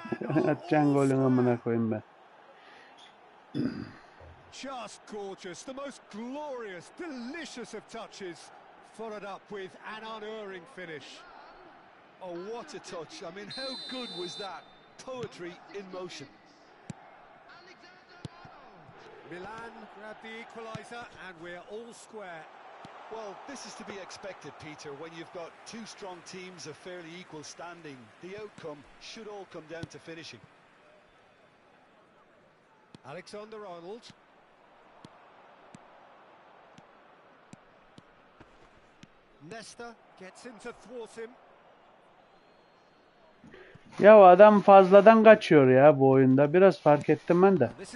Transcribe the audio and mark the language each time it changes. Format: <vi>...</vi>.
<tr>Atacaksın golün amına koyayım ben.</tr> <en>Just gorgeous, the most glorious, delicious of touches, followed up with an unerring finish. Oh, what a touch. I mean, how good was that? Poetry in motion. Milan grabbed the equaliser and we're all square. Well, this is to be expected, Peter, when you've got two strong teams of fairly equal standing. The outcome should all come down to finishing. Alexander-Arnold. Nesta gets in to thwart him.</en> <tr>Ya adam fazladan kaçıyor ya bu oyunda. Biraz fark ettim ben de.</tr>